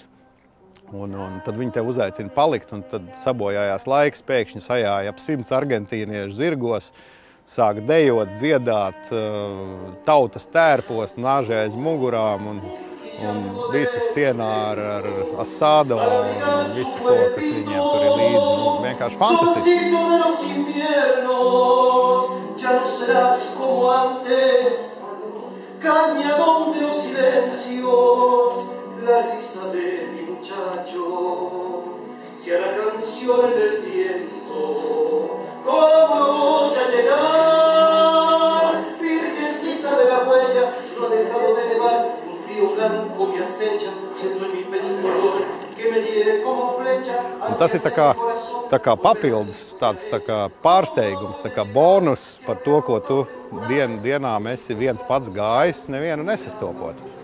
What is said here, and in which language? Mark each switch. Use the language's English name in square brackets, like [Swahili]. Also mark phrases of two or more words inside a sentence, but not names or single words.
[Latvian] Un tad viņi tev uzaicina palikt, un tad sabojājās laiks, pēkšņi sajāja ap 100 argentīniešu zirgos, sāk dejot, dziedāt, tautas tērpos, nāži aiz mugurām, un visus cienā ar asado un visu ko, kas viņiem tur ir līdzi. Nu, vienkārši fantastiski. [Spanish] La risa de mi muchacho, si a la canción en el viento, ¿cómo voy a llegar? Virgencita de la huella, no ha dejado de nevar, un frío blanco me acecha, siento en mi pecho un dolor que me hiere como flecha. [Latvian] Tas ir tā kā papildus, tāds tā kā pārsteigums, tā kā bonus par to, ko tu dienām esi viens pats gājis, nevienu nesastopot.